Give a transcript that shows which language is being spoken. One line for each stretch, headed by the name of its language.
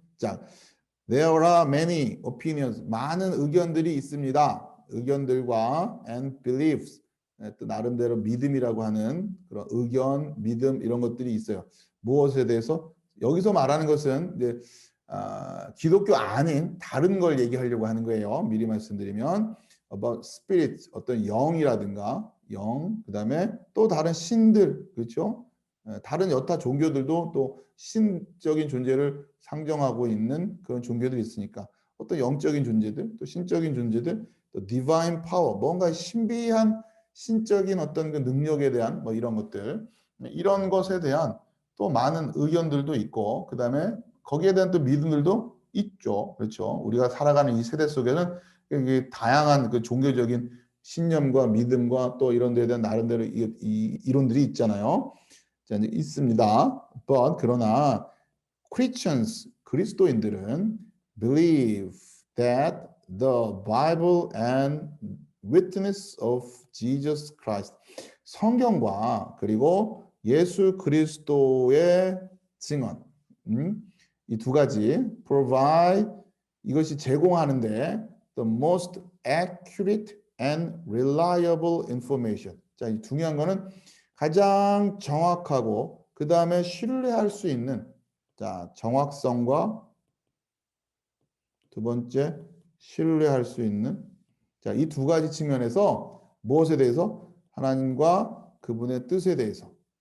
English: 자, There are many opinions.
Korean: 많은 의견들이 있습니다. 의견들과
English: and beliefs.
Korean: 또 나름대로 믿음이라고 하는 그런 의견, 믿음 이런 것들이 있어요. 무엇에 대해서? 여기서 말하는 것은 이제 기독교 아닌 다른 걸 얘기하려고 하는 거예요. 미리 말씀드리면
English: about spirit
Korean: 어떤 영이라든가 영, 그다음에 또 다른 신들 그렇죠? 다른 여타 종교들도 또 신적인 존재를 상정하고 있는 그런 종교들이 있으니까 어떤 영적인 존재들 또 신적인 존재들 또
English: divine power
Korean: 뭔가 신비한 신적인 어떤 그 능력에 대한 뭐 이런 것들 이런 것에 대한 또 많은 의견들도 있고 그다음에 거기에 대한 또 믿음들도 있죠. 그렇죠. 우리가 살아가는 이 세대 속에는 다양한 그 종교적인 신념과 믿음과 또 이런 데에 대한 나름대로 이 이론들이 있잖아요. 자, 이제 있습니다.
English: But
Korean: 그러나
English: Christians
Korean: 그리스도인들은
English: believe that the Bible and witness of Jesus Christ
Korean: 성경과 그리고 예수 그리스도의 증언 이 두 가지
English: provide
Korean: 이것이 제공하는데
English: the most accurate and reliable information.
Korean: 자, 이 중요한 거는 가장 정확하고 그 다음에 신뢰할 수 있는 자 정확성과 두 번째 신뢰할 수 있는 자, 이 두 가지 측면에서 무엇에 대해서 하나님과 그분의 뜻에 대해서